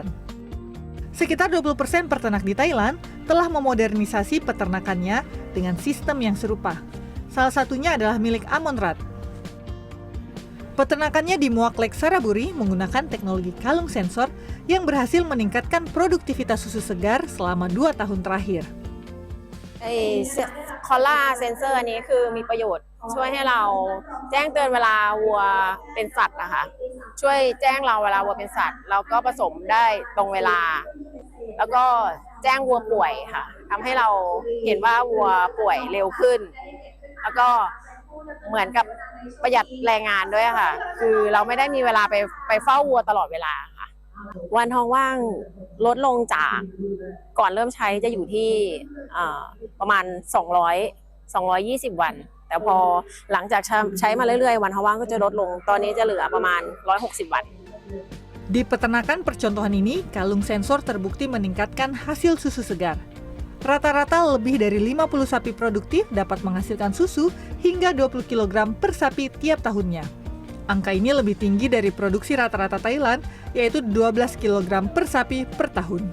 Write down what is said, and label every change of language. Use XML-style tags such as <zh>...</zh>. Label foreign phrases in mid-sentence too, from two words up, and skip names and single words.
<id>Sekitar 20% peternak di Thailand telah memodernisasi peternakannya dengan sistem yang serupa. Salah satunya adalah milik Amonrat. Peternakannya di Muak Lake Saraburi menggunakan teknologi kalung sensor yang berhasil meningkatkan produktivitas susu segar selama 2 tahun terakhir.</id> <en>collar sensor</en> <th>อันนี้คือมีประโยชน์ช่วยให้เราแจ้งเตือนเวลาวัวเป็นสัตว์นะคะช่วยแจ้งเราเวลาวัวเป็น สัตว์เราก็ผสมได้ตรงเวลาแล้วก็แจ้งวัวป่วยค่ะทำให้เราเห็นว่าวัวป่วยเร็วขึ้นแล้วก็เหมือนกับประหยัดแรงงานด้วยค่ะคือเราไม่ได้มีเวลาไปเฝ้าวัวตลอดเวลาค่ะวันท้องว่างลดลงจากก่อนเริ่มใช้จะอยู่ที่ประมาณ220 วันแต่พอหลังจากใช้มาเรื่อยๆวันท้องว่างก็จะลดลงตอนนี้จะเหลือประมาณ160 วัน</th> <id>Di peternakan percontohan ini, kalung sensor terbukti meningkatkan hasil susu segar. Rata-rata lebih dari 50 sapi produktif dapat menghasilkan susu hingga 20 kg per sapi tiap tahunnya. Angka ini lebih tinggi dari produksi rata-rata Thailand, yaitu 12 kg per sapi per tahun.</id>